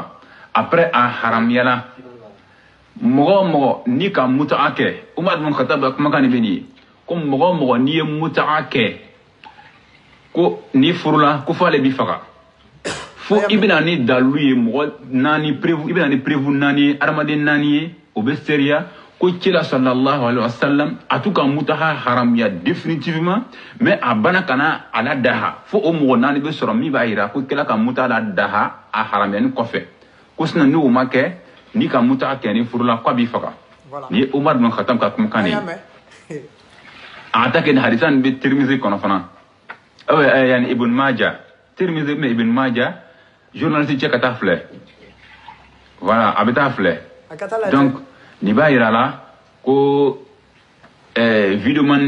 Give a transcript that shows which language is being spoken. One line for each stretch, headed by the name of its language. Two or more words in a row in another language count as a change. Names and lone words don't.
Bambara: après a haramuyala mɔgɔ ni ka muta kɛ Umar bin Khattab ka kumakan ni bɛ nin ye ko mɔgɔ n'i ye muta kɛ ko ni furula ko f'ale b'i faga fo i bɛna ni dalilu ye mɔgɔ 4 prévu i bɛna ni prévu 4 adamaden 4 ye o bɛ seriya ko kira sallallahu alaihi wasallam a t'u ka muta haramuya
French: définitivement mais
Bambara: a bana kana ala daha fo o mɔgɔ 4 bɛ sɔrɔ min b'a yira ko kira ka muta la daha a haramuyani kɔfɛ ko sinon ni o ma kɛ ni ka muta kɛ ni furula ko a b'i faga ni ye Umar bin Khattab ka kumakan ye a ta kɛ ni hadisa nin bɛ Tirmizi kɔnɔ fana yani Ibn Majah Tirmizi mais Ibn Majah journaliste cɛ ka taa filɛ voilà a bɛ taa filɛ donc nin b'a yira la ko vidéo